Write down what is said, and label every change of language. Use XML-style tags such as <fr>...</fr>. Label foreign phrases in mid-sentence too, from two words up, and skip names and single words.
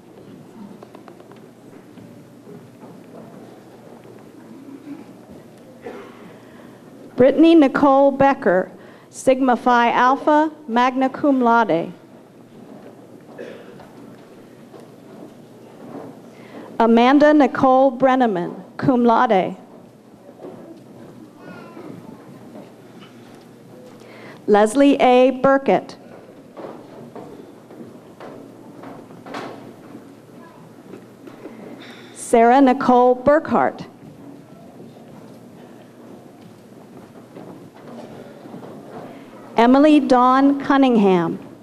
<en>Brittany Nicole Becker, Sigma Phi Alpha,</en> <la>magna cum laude.</la> <en>Amanda Nicole Brenneman,</en> <la>cum laude.</la> <en>Leslie A. Burkett. Sarah Nicole Burkhart. Emily Dawn Cunningham.</en>